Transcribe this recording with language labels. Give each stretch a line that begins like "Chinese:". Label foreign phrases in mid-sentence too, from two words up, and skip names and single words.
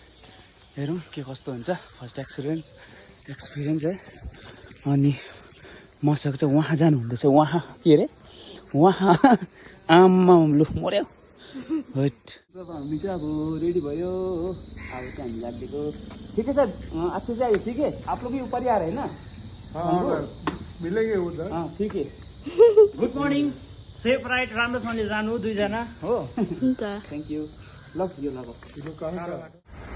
Nepali: हेरौँ के कस्तो हुन्छ
English: first experience
Nepali: है। अनि मसँग चाहिँ वहाँ जानुहुँदैछ, वहाँ के अरे वहाँ आमा लु मर्यो हट। अब हामी चाहिँ अब रेडी भयो। अब चाहिँ हामी लागेको ठिकै छ।
Hindi: अच्छे से आइए, ठीक है। आप लोग भी ऊपर ही आ रहे हैं ना? हाँ, मिलेंगे उधर। हाँ ठीक है।
English: Good morning, safe ride,
Nepali: राम्रोसँगले जानु दुईजना हो।
English: Thank you.
Nepali: ल यो लगाऊ।